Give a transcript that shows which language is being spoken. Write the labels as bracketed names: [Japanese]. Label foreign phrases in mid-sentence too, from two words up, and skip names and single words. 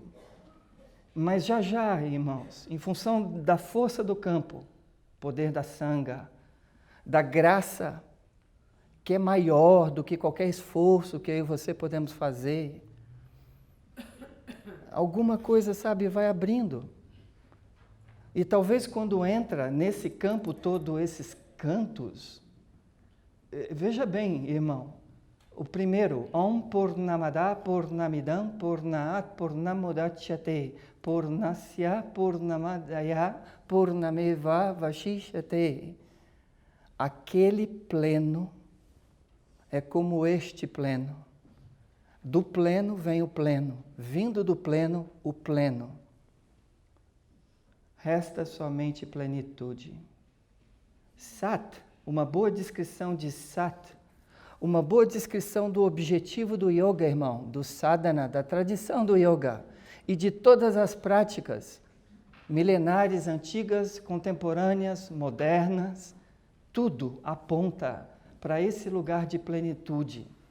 [Portuguese] Mas já, irmãos, em função da força do campo, poder da sanga, da graça, que é maior do que qualquer esforço que eu e você podemos fazer, alguma coisa, sabe, vai abrindo. E talvez quando entra nesse campo todo esses cantos, veja bem, irmão, o primeiro, [Sanskrit] ॐ पूर्णमद पूर्णमिदम् पूर्णात् पूर्णमुदच्यते पूर्णस्य पूर्णमादाय पूर्णमेव वशिष्यते. [Portuguese] Aquele pleno é como este pleno. Do pleno vem o pleno, vindo do pleno, o pleno. Resta somente plenitude. Sat, uma boa descrição de Sat, uma boa descrição do objetivo do yoga, irmão, do sadhana, da tradição do yoga e de todas as práticas milenares, antigas, contemporâneas, modernas, tudo aponta para esse lugar de plenitude.